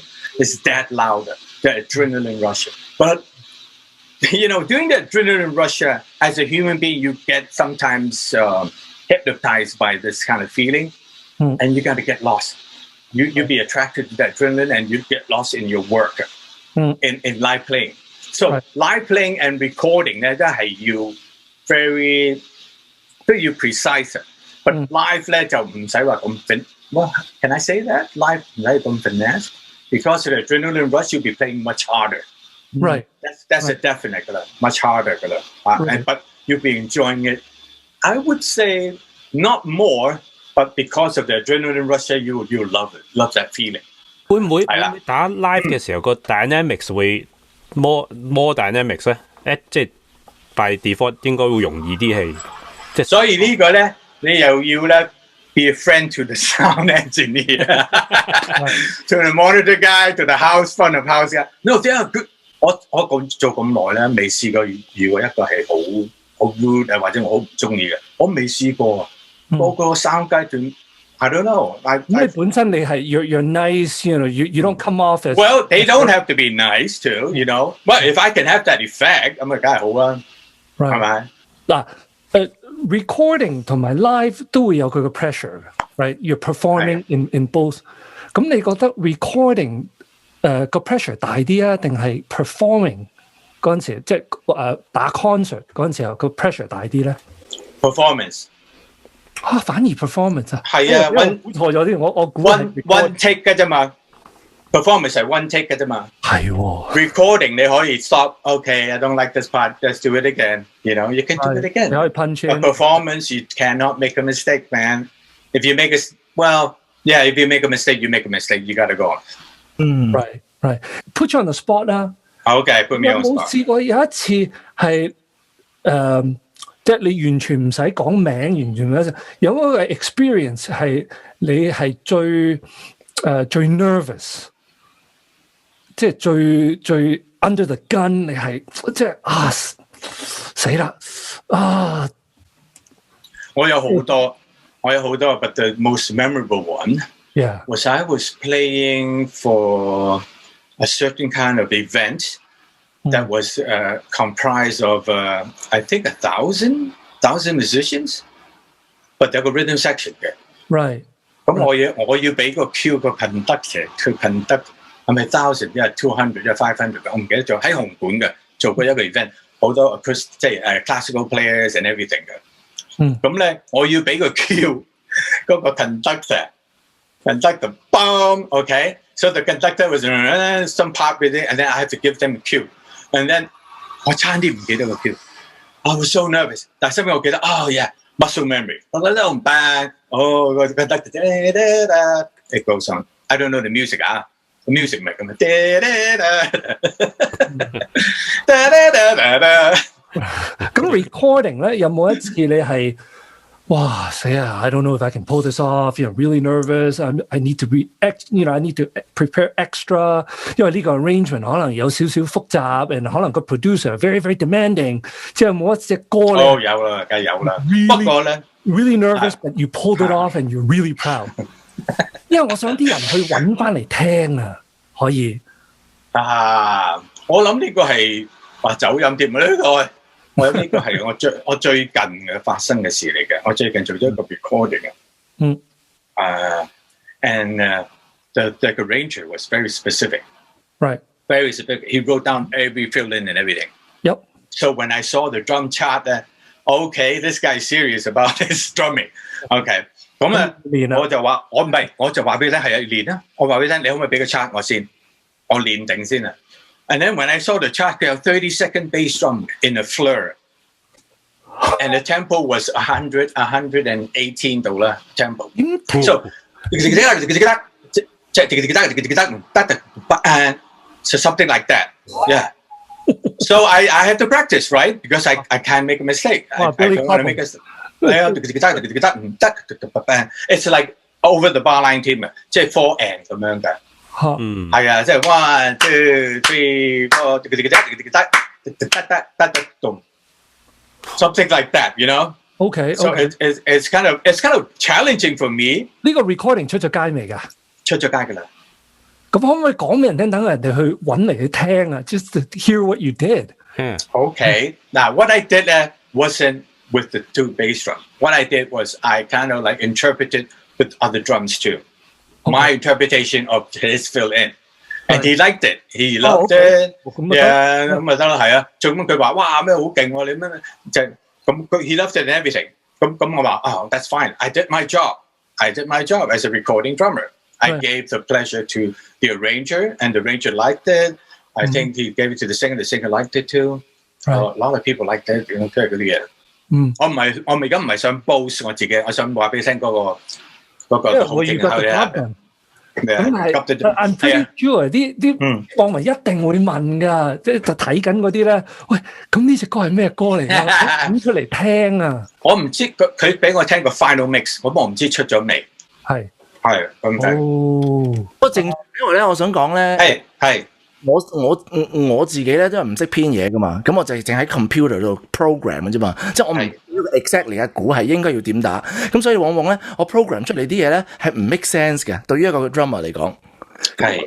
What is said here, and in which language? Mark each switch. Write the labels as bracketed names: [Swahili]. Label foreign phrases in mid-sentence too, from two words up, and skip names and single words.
[English] It's that louder, the adrenaline rush. But during the adrenaline rush, as a human being, you get sometimes hypnotized by this kind of feeling. and you got to get lost. You be attracted to that adrenaline, and you get lost in your work, in live playing. So live playing and recording [Cantonese] 咧都係要 [English] very [Cantonese] 都要 [English] precise。But live [Cantonese] 咧就唔使話咁 [English] Well, can I say that? Live [Cantonese] 唔使咁 [English] finesse because of the adrenaline rush, you'll be playing much harder. Right. That's a definite 噶啦 ，much harder 噶啦。But you'll be enjoying it. I would say not more, but because of the adrenaline rush, you love it, love that feeling. [Cantonese] 會唔會打 live 嘅時候個 dynamics 會 [English] more dynamics [Cantonese] 咧？即係 [English] by default [Cantonese] 應該會容易啲係，即係所以呢個咧，你又要咧 [English] be a friend to the sound engineer, to the monitor guy, to the house front of house guy. No, they are good. [Cantonese] 我做咁耐咧，未試過遇過一個係好 rude 啊，或者我好唔中意嘅，我未試過啊。個個 sound guy 仲 [English] I don't know. [Cantonese] 因為本身你係 [English] you're nice, you don't come off as well. They don't have to be nice too, But if I can have that effect, [Cantonese] 咁啊，梗係好啦，係咪？嗱，recording 同埋 live 都會有佢嘅 pressure 嘅 ，right? [English] You're performing in both。 [Cantonese] 咁你覺得 recording 個 pressure 大啲啊，定係 performing 嗰陣時，即係打 concert 嗰陣時候個 pressure 大啲咧？Performance。反而 performance 啊，係啊，估錯咗啲，我估 [English] one take [Cantonese] 嘅啫嘛 ，performance 係 [English] one take [Cantonese] 嘅啫嘛，係喎。 [English] recording [Cantonese] 你可以 [English] stop，okay, I don't like this part, let's do it again, you can do it again. [Cantonese] 你可以 [English] punch in. But performance, you cannot make a mistake, man. If you make if you make a mistake, you make a mistake, you gotta go on. Right. Put you on the spot 啦。 Okay, put me on the spot. [Cantonese] 有冇試過有一次係即係你完全唔使講名，完全唔使有嗰個 experience 係你係最 nervous， 即係最 [English] under the gun， [Cantonese] 你係即係死啦我有好多 [English] ，but the most memorable one was I was playing for a certain kind of event. That was comprised of I think 1,000 musicians, but [Cantonese] 有個 [English] rhythm section 嘅。 Right. [Cantonese] 咁我要俾個 cue 個 conductor， 佢 conduct 係咪 1,000 一係200一係500？我唔記得咗。喺紅館嘅做過一個 event， 好多 acoustic 即係 [English] classical players and everything [Cantonese] 嘅。咁咧我要俾個 cue 嗰個 conductor [English] boom, okay. So the conductor was some part with it, and then I had to give them a cue.And then [Cantonese] 我差啲唔記得個 [English] cue. I was so nervous. [Cantonese] 但係後尾我記得 [English] muscle memory. [Cantonese] 我覺得唔 bad. 個 conductor [English] it goes on. I don't know the music The music [Cantonese] 唔係咁咁 recording 咧有冇一次你係哇死啊 [English] I don't know if I can pull this off, really nervous. I need to I need to prepare extra. [Cantonese] 因為呢個 arrangement 可能有少少複雜，and 可能個 producer [English] very very demanding. [Cantonese] 即係冇一隻歌咧。有啦，梗係有啦。不過咧 [English] really nervous, but you pulled it off and you're really proud. [Cantonese] 因為我想啲人去揾翻嚟聽啊，可以。我諗呢個係話走音添啊呢個。我諗呢個係我最近嘅發生嘅事嚟嘅。我最近做咗一個 [English] recording and the arranger was very specific. Right. Very specific. He wrote down every fill-in and everything. Yep. So when I saw the drum chart, okay, this guy's serious about his drumming. Okay. [Cantonese] 咁我就話我就話俾你聽係練啦。我話俾你聽，你可唔可以俾個 chart 我先？我練定先啊。 [English] And then when I saw the chart, there were 30-second bass drum in a flur. And the tempo was 118 tempo. So, so something like that. Yeah. So I had to practice, right? Because I can't make a mistake. I don't want to make a mistake. It's like over the bar line team, [Cantonese] 即係 4 and 咁樣嘅。係啊，即係 1, 2, 3, 4, [English] something like that, Okay. So it's kind of challenging for me. [Cantonese] 呢個 recording 出咗街未㗎？出咗街㗎啦。咁可唔可以講俾人聽，等人哋去揾嚟去聽啊 ？ [English] Just to hear what you did. Okay. Now what I did wasn't with the 2 bass drum. What I did was I kind of like interpreted with other drums too. My interpretation of his fill in, and he liked it. He loved it. Yeah, [Cantonese] 咁咪得啦，係啊。最咁佢話哇咩好勁喎，你咩就咁佢 [English] he loved it and everything. [Cantonese] 咁我話 [English] oh that's fine. I did my job. I did my job as a recording drummer. I gave the pleasure to the arranger, and the arranger liked it. I think he gave it to the singer liked it too. A lot of people liked it. [Cantonese] 即係嗰啲嘢。我而家唔係想 boast 我自己，我想話俾你聽嗰個好勁嘅。咁係 [English] I'm pretty sure [Cantonese] 啲網民一定會問㗎，即係睇緊嗰啲咧。喂，咁呢隻歌係咩歌嚟㗎？揾出嚟聽啊！我唔知佢俾我聽個 final mix，我唔知出咗未。係咁睇。不過正因為咧，我想講咧，係我自己咧都係唔識編嘢㗎嘛，咁我就淨喺 computer 度 program 嘅啫嘛，即係我唔知 exactly 嘅鼓係應該要點打，咁所以往往咧我 program 出嚟啲嘢咧係唔 [English] make sense [Cantonese] 嘅，對於一個 drummer 嚟講。係。